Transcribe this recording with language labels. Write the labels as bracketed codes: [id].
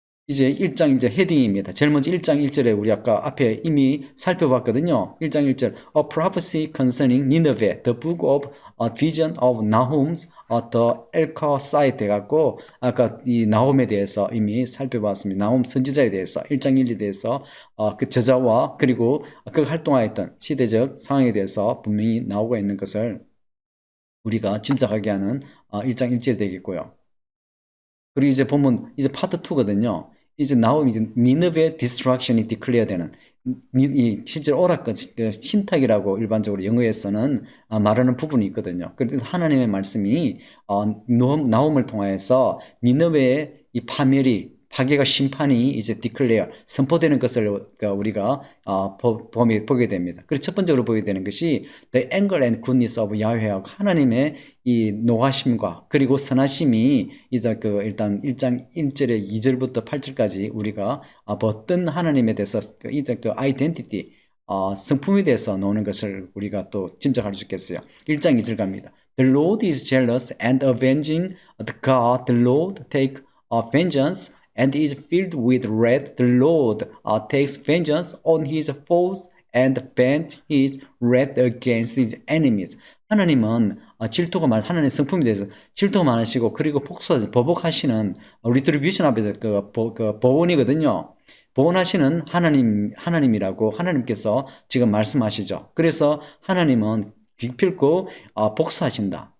[ko] 이제 1장 이제 헤딩입니다. 제일 먼저 1장 1절에 우리 아까 앞에 이미 살펴봤거든요. 1장 1절 [en] A prophecy concerning Nineveh, the book of a vision of Nahum, the Elkoshite [ko] 해갖고 아까 이 나홈에 대해서 이미 살펴봤습니다. 나홈 선지자에 대해서 1장 1에 대해서 그 저자와 그리고 그 활동하였던 시대적 상황에 대해서 분명히 나오고 있는 것을 우리가 짐작하게 하는 1장 1절이 되겠고요. 그리고 이제 보면 이제 파트 2거든요. 이제 이제 니느베 디스트럭션이 디클레어 되는 실제로 오라클 신탁이라고 일반적으로 영어에서는 말하는 부분이 있거든요. 그런데 하나님의 말씀이 나홈을 통하여서 니느베의 이 파괴가 심판이 이제 디클레어 선포되는 것을 우리가 보게 됩니다. 그래서 첫 번째로 보게 되는 것이 [en] The anger and goodness of [ko] 야훼하고 하나님의 이 노하심과 그리고 선하심이 이제 일단 1장 1절에 2절부터 8절까지 우리가 어떤 하나님에 대해서 그 아이덴티티 성품에 대해서 나오는 것을 우리가 또 짐작할 수 있겠어요. 1장 2절 갑니다. [en] The Lord is jealous and avenging. The God, the Lord, take vengeance and is filled with wrath. The Lord takes vengeance on his foes and bends his wrath against his enemies. [ko] 하나님은 하나님의 성품에 대해서 질투가 많으시고 그리고 보복하시는 리트리뷰션 앞에서 그 보원이거든요. 보원하시는 하나님이라고 하나님께서 지금 말씀하시죠. 그래서 하나님은 기필코 복수하신다.